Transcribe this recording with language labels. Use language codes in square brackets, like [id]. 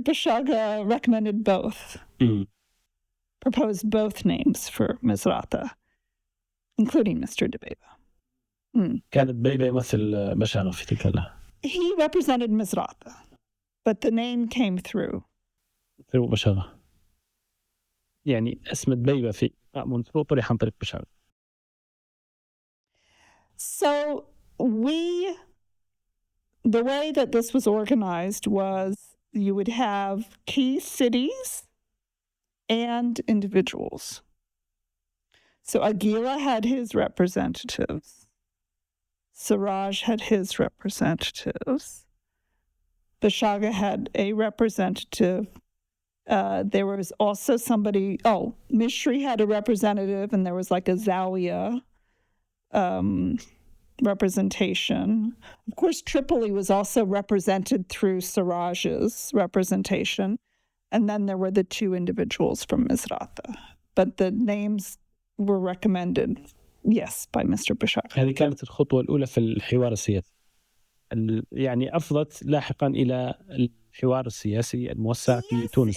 [en] Bashaga recommended both, proposed both names for Misrata, including Mr. Debeba. [ar] كانت بيبة يمثل بشاغة في تلك اللحظة. [en] He represented Misrata, but the name came through [ar] بشاغة. يعني اسم بيبة في مونترو طرح عن طريق بشاغة. [en] So the way that this was organized was you would have key cities and individuals. So Aguila had his representatives. Siraj had his representatives. Bashaga had a representative. There was also Mishri had a representative, and there was like a Zawiya representation. Of course, Tripoli was also represented through Siraj's representation. And then there were the two individuals from Misrata. But the names were recommended, yes, by Mr. Bashar. [ar] هذه كانت الخطوة الأولى في الحوار السياسي. يعني أفضت لاحقا إلى الحوار السياسي الموسع في تونس.